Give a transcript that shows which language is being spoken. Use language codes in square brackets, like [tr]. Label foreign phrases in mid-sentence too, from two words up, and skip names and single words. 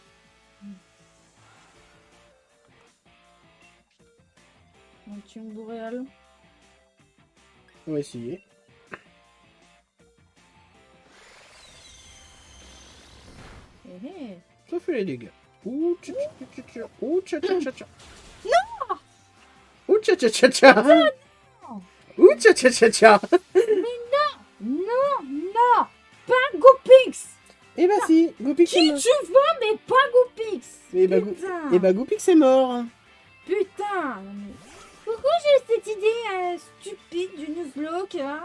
[fr] Un tuyau boréal. On va essayer. Eh eh. Ça fait les dégâts. Ouh, tcha tcha tcha tcha. Ouh, tcha tcha tcha tcha. Non. Ouh, tcha tcha tcha tcha. Non. Ouh, tcha tcha tcha tcha. Non, non, pas Goopix. Eh bah si, Goopix Qui est mort. tu veux, mais pas Goopix. Eh bah, Putain. Goopix est mort. Putain. Non, mais... Pourquoi j'ai cette idée stupide du Nuzlocke, hein?